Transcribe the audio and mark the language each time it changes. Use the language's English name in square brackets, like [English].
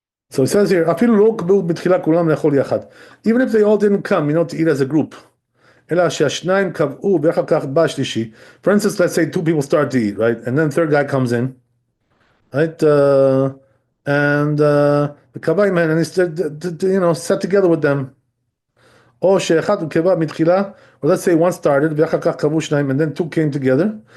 [English] So it says here, [Hebrew] אפילו לא קבעו בתחילה כולם לאכול יחד. [English] Even if they all didn't come, to eat as a group. [Hebrew] אלא שהשניים קבעו ואחר כך בא שלישי. [English] For instance, let's say two people start to eat, right? And then third guy comes in, right? And the [Hebrew] קבע עמהם, [English] and he said, sat together with them. [Hebrew] או שאחד הוא קבע מתחילה, [English] or let's say one started, [Hebrew] ואחר כך קבעו שניים, [English] and then two came together.